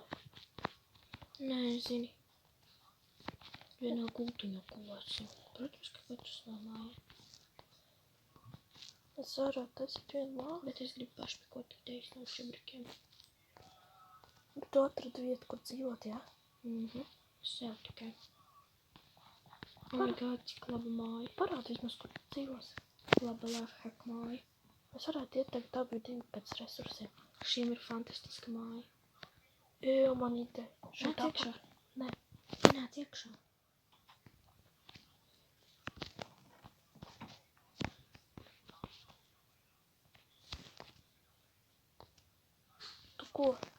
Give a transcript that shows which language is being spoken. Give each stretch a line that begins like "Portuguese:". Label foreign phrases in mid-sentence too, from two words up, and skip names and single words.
Latvian: Nē, zini. Vienā gultiņā gulāsim. Protams, ka katrs savā mājā. Es varētu taisīt vienu māju. Bet es gribu pašpikot idejas no šebrikiem. Bet tu atradi vietu, kur dzīvot, jā? Sev tikai.
English: Oh my god,
Latvian: cik laba māja. Parādi vismaz, kur tu dzīvosi. Laba lifehack māja. Es varētu ieteikt abi divi pēc resursiem. Šīm ir fantastiska māja. Jā, man ideja. Šeit Nāc iekšā. Nē. Nāc iekšā. Tu ko?